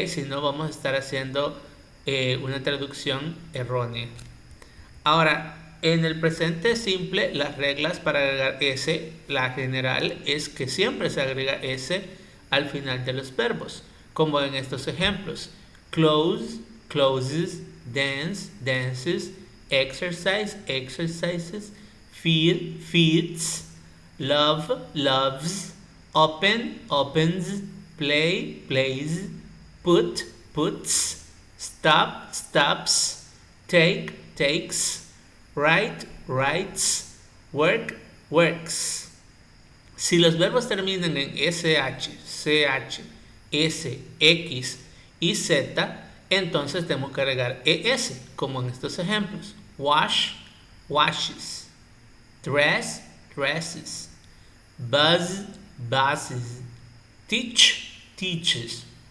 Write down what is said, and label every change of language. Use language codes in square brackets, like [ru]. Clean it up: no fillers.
[es] Si no, vamos a estar haciendo una traducción errónea. Ahora, en el presente simple, las reglas para agregar S, la general es que siempre se agrega S al final de los verbos, como en estos ejemplos. [en] Close, closes, dance, dances, exercise, exercises, feed, feeds, love, loves, open, opens, play, plays, put, puts, stop, stops, take, takes, write, writes, work, works. [es] Si los verbos terminan en SH, CH, S, X y Z, entonces tenemos que agregar ES, como en estos ejemplos. [en] Wash, washes. Dress, dresses. Buzz, buzzes. Teach, teaches.